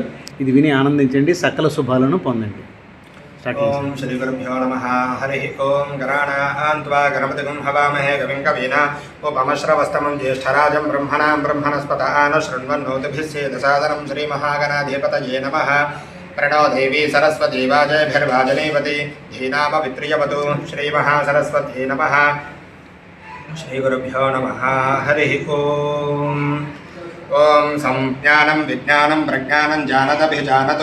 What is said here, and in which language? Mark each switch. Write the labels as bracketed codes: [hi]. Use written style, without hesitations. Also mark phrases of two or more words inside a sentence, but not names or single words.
[te] ఇది విని ఆనందించండి, సకల శుభాలను పొందండి. [sa] ఓం శ్రీ గురుభ్యో నమః. హరి ఓం గణానాం త్వా గణపతిం హవామహే కవిం కవీనా ఉపమశ్రవస్తమం జ్యేష్ఠరాజం బ్రహ్మణస్పత శృణ్వన్నోతిభిः సేదసాదనం. శ్రీ మహాగణాధిపతయే నమః. प्रणो देवी सरस्वती वाजभिर्वाजनीवती धीनामवित्रियवतु. श्रीमहासरस्वती नमः. श्रीगुरुभ्यो नमः. हरिः ओम्. ओम संज्ञानं विज्ञानं प्रज्ञानं जानदभिजानतु.